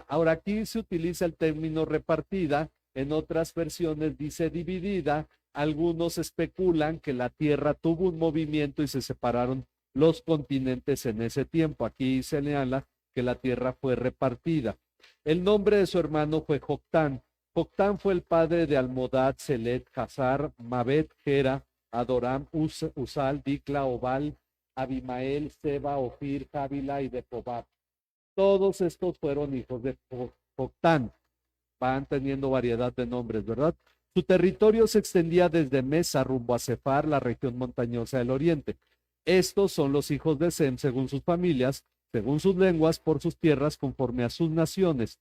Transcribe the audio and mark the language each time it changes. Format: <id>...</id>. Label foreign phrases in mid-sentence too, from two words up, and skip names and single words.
<es>Ahora aquí se utiliza el término repartida, en otras versiones dice dividida. Algunos especulan que la tierra tuvo un movimiento y se separaron los continentes en ese tiempo. Aquí se señala que la tierra fue repartida. El nombre de su hermano fue Joctán. Joctán fue el padre de Almodad, Selet, Hazar, Mabet, Gera, Adoram, Usal, Dicla, Obal, Abimael, Seba, Ofir, Jávila y de Jobab. Todos estos fueron hijos de Joctán. Van teniendo variedad de nombres, ¿verdad? Su territorio se extendía desde Mesa rumbo a Sefar, la región montañosa del oriente. Estos son los hijos de Sem, según sus familias, según sus lenguas, por sus tierras, conforme a sus naciones.</es>